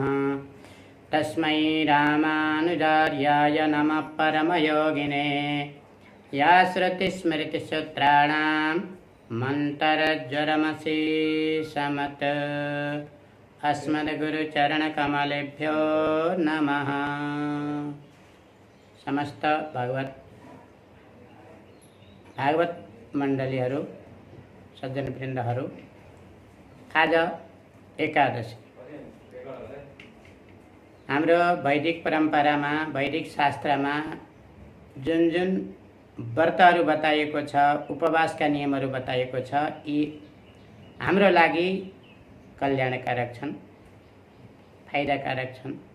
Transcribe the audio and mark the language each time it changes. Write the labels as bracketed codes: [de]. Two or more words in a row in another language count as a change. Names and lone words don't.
[sa] तस्मै रामानुजार्याय नमः परमयोगिने। या श्रुतिस्मृतिसूत्राणां मन्तरज्वरमशीषमत्। अस्मद्गुरुचरणकमलेभ्यो नमः। [ne] समस्त भागवत मण्डलीहरू, सज्जनवृन्दहरू, आज एकादशी। हाम्रो वैदिक परम्परामा, वैदिक शास्त्रमा जुन जुन व्रतहरू बताइएको छ, उपवासका नियमहरू बताइएको छ, यी हाम्रो लागि कल्याणकारक छन्, फाइदाकारक छन्।